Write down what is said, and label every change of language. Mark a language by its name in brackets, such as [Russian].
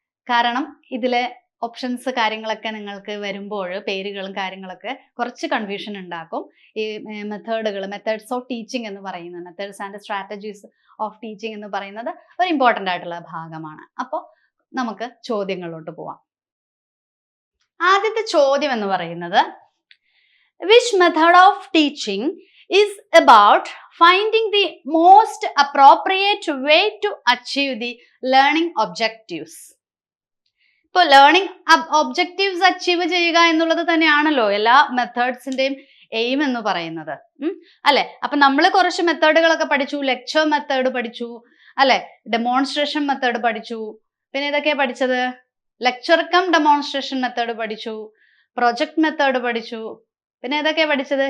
[Malayalam] കാരണം ഇതിലെ ഓപ്ഷൻസ് കാര്യങ്ങളൊക്കെ നിങ്ങൾക്ക് വരുമ്പോൾ പേരുകളും കാര്യങ്ങളൊക്കെ കുറച്ച് കൺഫ്യൂഷൻ ഉണ്ടാക്കും. ഈ മെത്തേഡ്സ് ഓഫ് ടീച്ചിങ് എന്ന് പറയുന്നത്, methods and strategies of teaching എന്ന് പറയുന്നത് ഒരു ഇമ്പോർട്ടൻ്റ് ആയിട്ടുള്ള ഭാഗമാണ്. അപ്പോൾ നമുക്ക് ചോദ്യങ്ങളിലോട്ട് പോവാം. ആദ്യത്തെ ചോദ്യം എന്ന് പറയുന്നത്, [English] Which method of teaching is about finding the most appropriate way to achieve the learning objectives. [Malayalam] ഇപ്പോൾ ലേണിംഗ് ഒബ്ജക്റ്റീവ്സ് അച്ചീവ് ചെയ്യുക എന്നുള്ളത് തന്നെയാണല്ലോ എല്ലാ മെത്തേഡ്സിന്റെയും എയിം എന്ന് പറയുന്നത്, അല്ലെ? അപ്പൊ നമ്മൾ കുറച്ച് മെത്തേഡുകളൊക്കെ പഠിച്ചു. ലെക്ചർ മെത്തേഡ് പഠിച്ചു, അല്ലെ? ഡെമോൺസ്ട്രേഷൻ മെത്തേഡ് പഠിച്ചു. പിന്നെ ഇതൊക്കെയാ പഠിച്ചത്, ലെക്ചർ കം ഡെമോൺസ്ട്രേഷൻ മെത്തേഡ് പഠിച്ചു, പ്രൊജക്ട് മെത്തേഡ് പഠിച്ചു. പിന്നെ ഏതൊക്കെയാ പഠിച്ചത്?